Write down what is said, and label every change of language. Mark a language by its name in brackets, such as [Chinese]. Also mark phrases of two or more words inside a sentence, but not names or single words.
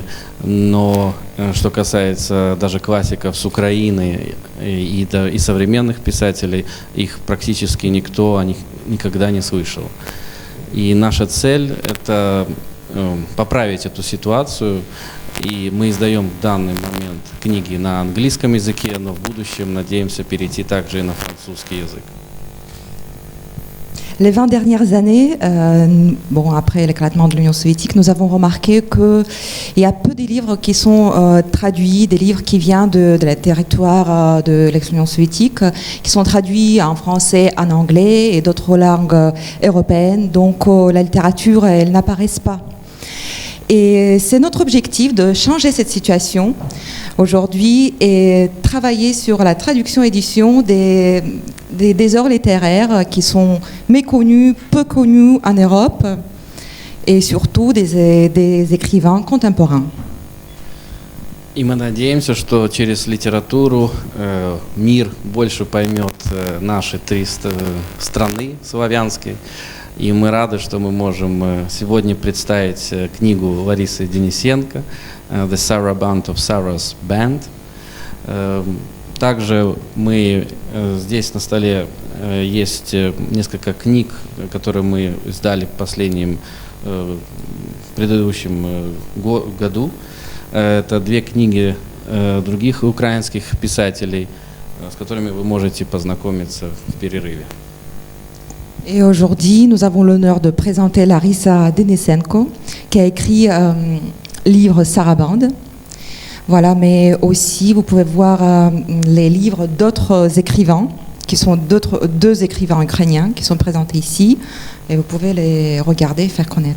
[Russian] Но что касается даже классиков с Украины и современных писателей, их практически никто о них никогда не слышал. И наша цель – это поправить эту ситуацию. И мы издаем в данный момент книги на английском языке, но в будущем надеемся перейти также и на французский язык. [French] Les 20 dernières années, après l'éclatement de l'Union soviétique, nous avons remarqué qu'il y a peu de livres qui sont traduits, des livres qui viennent de la territoire de l'ex-Union soviétique, qui sont traduits en français, en anglais et d'autres langues européennes. Donc la littérature, elle n'apparaît pas. Et c'est notre objectif de changer cette situation aujourd'hui et travailler sur la traduction-édition des œuvres littéraires qui sont méconnues, peu connues en Europe et surtout des écrivains contemporains. [Russian] И мы надеемся, что через литературу мир больше поймет наши 3 страны славянские. И мы рады, что мы можем сегодня представить книгу Ларисы Денисенко «The Saraband of Sarah's Band». Также здесь на столе есть несколько книг, которые мы издали в предыдущем году. Это 2 книги других украинских писателей, с которыми вы можете познакомиться в перерыве. [French] Et aujourd'hui, nous avons l'honneur de présenter Larisa Denisenko, qui a écrit livre Saraband. Voilà, mais aussi vous pouvez voir les livres d'autres écrivains, qui sont 2 écrivains ukrainiens qui sont présentés ici, et vous pouvez les regarder et faire connaître.